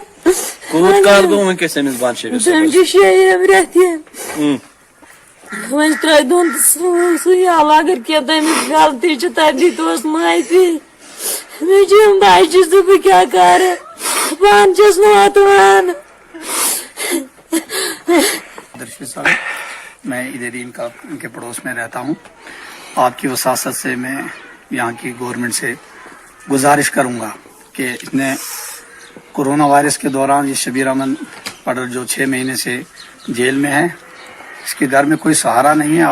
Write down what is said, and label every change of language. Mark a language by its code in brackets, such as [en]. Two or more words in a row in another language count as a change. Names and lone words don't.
[ks] کوت کال گو ونکس أمس بند شبیر تٔمۍ چھِ 6 رٮ۪تھ وۄنۍ ترٛٲے دۄن تہٕ سُے حال اگر کینٛہہ تٔمِس غلطی چھِ تتہِ دِتوس معافی مےٚ چھِ یِم بچہِ تہٕ بہٕ کیٛاہ کرٕ پانہٕ چھس نہٕ واتان [ur] میں ادھر ہی ان کے پڑوس میں رہتا ہوں. آپ کی وساست سے میں یہاں کی گورنمنٹ سے گزارش کروں گا کہ اس نے [en] corona virus [ur] کے دوران یہ شبیر احمد پڈر جو 6 مہینے سے جیل میں ہے، اس کے گھر میں کوئی سہارا نہیں ہے.